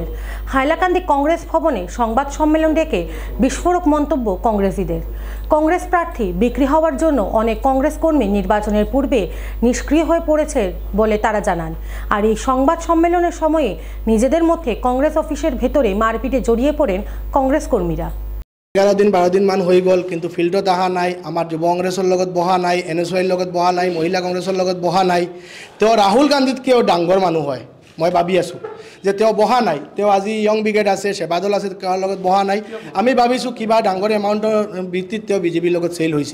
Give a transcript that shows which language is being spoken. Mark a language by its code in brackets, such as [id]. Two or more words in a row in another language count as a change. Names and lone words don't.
[bn] হাইলাকান্দি কংগ্রেস ভবনে সংবাদ সম্মেলন ডেকে বিস্ফোরক মন্তব্য কংগ্রেসীদের। কংগ্রেস প্রার্থী বিক্রি হওয়ার জন্য অনেক কংগ্রেস কর্মী নির্বাচনের পূর্বে নিষ্ক্রিয় হয়ে পড়েছে বলে তারা জানান। আর এই সংবাদ সম্মেলনের সময়ে নিজেদের মধ্যে কংগ্রেস অফিসের ভেতরে মারপিটে জড়িয়ে পড়েন কংগ্রেস কর্মীরা। [as] 11 দিন 12 দিন মান হৈ গ'ল, কিন্তু ফিল্ডত অহা নাই, আমাৰ যুৱ কংগ্ৰেছৰ লগত বহা নাই, এনএছইৰ লগত বহা নাই, মহিলা কংগ্ৰেছৰ লগত বহা নাই। তেওঁ ৰাহুল গান্ধীতকৈও ডাঙৰ মানুহ হয়, মই ভাবি আছোঁ যে তেওঁ বহা নাই। তেওঁ আজি [en] young brigade [as] আছে, সেবাদল আছে, তেওঁৰ লগত বহা নাই। আমি ভাবিছোঁ কিবা ডাঙৰ এমাউণ্টৰ ভিত্তিত তেওঁ বিজেপিৰ লগত চেল হৈছে।